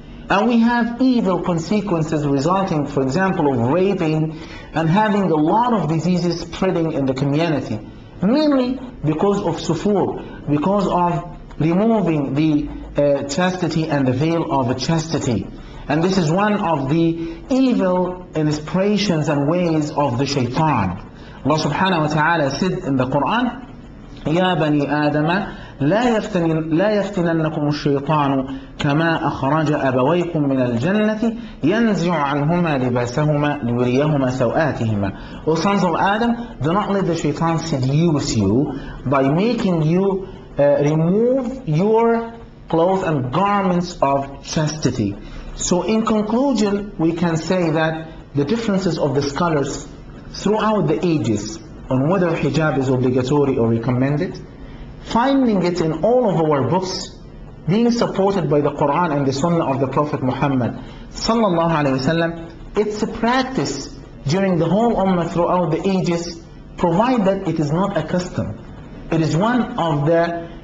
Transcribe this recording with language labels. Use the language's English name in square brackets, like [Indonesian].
[English] And we have evil consequences resulting, for example, of raping and having a lot of diseases spreading in the community, mainly because of sufur, because of removing the chastity and the veil of chastity. And this is one of the evil inspirations and ways of the shaitan. Allah subhanahu wa ta'ala said in the Quran, [Arabic] يا بني آدم لا يفتننكم الشيطان كما أخرج أبويكم من الجنة ينزع عنهما لباسهما ليريهما سوآتهما. [English] O sons of Adam, do not let the shaitan seduce you by making you remove your clothes and garments of chastity. So in conclusion, we can say that the differences of the scholars throughout the ages on whether hijab is obligatory or recommended, finding it in all of our books, being supported by the Quran and the Sunnah of the Prophet Muhammad sallallahu alaihi wasallam, it's a practice during the whole ummah throughout the ages, provide that it is not a custom. It is one of the